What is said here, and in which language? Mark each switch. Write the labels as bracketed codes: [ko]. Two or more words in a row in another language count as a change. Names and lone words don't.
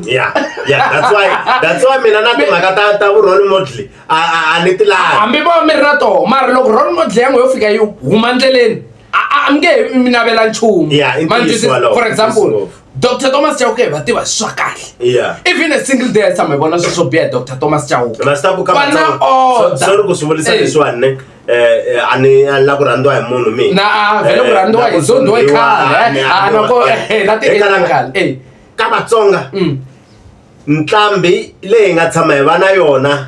[ts] that's why mina na timhaka ta [en] role model [ts] a ni ti lavi hambi va mi ri na toho mara loko [en] role model [ts] ya n'we yo fika yi huma ndleleni a mi nge mi navela nchumu [en] for example [ts] Dr. Thomas Chauke va tiva swa kahle [en] even a single day [ts] sa me vona swo biha Dr. Thomas Chauke sorry ku swi vulisa leswiwani ani la ku rhandziwa hi munhu mina na vele ku rhandziwa hi zondiwe khale loko la ti ka Vatsonga ntlambi leyi nga tshama hi va na yona